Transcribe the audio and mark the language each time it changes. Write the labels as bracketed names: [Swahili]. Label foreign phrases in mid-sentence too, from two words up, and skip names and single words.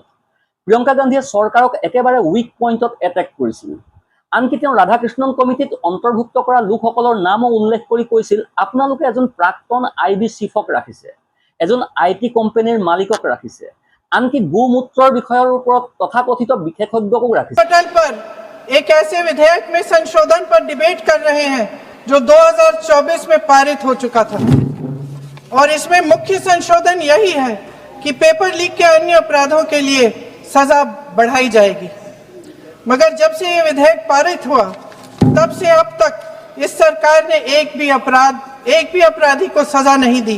[Assamese] প্ৰিয়ংকা গান্ধীয়ে চৰকাৰক একেবাৰে [English] weak point attack [Assamese] কৰিছিল। আনকি তেওঁ ৰাধাকৃষ্ণন কমিটিত অন্তৰ্ভুক্ত কৰা লোকসকলৰ নামো উল্লেখ কৰি কৈছিল, আপোনালোকে এজন প্ৰাক্তন IB চিফক ৰাখিছে, এজন IT কোম্পানীৰ মালিকক ৰাখিছে, আনকি গোমূত্ৰৰ বিষয়ৰ ওপৰত তথাকথিত বিশেষজ্ঞকো ৰাখিছে। [Hindi] पटल पर एक ऐसे विधेयक में संशोधन पर डिबेट कर रहे हैं जो 2024 में पारित हो चुका था, और इसमें मुख्य संशोधन यही है कि [English] paper leak [Hindi] के अन्य अपराधों के लिए सजा बढ़ाई जाएगी। मगर जब से ये विधेयक पारित हुआ तब से अब तक इस सरकार ने एक भी अपराधी को सजा नहीं दी।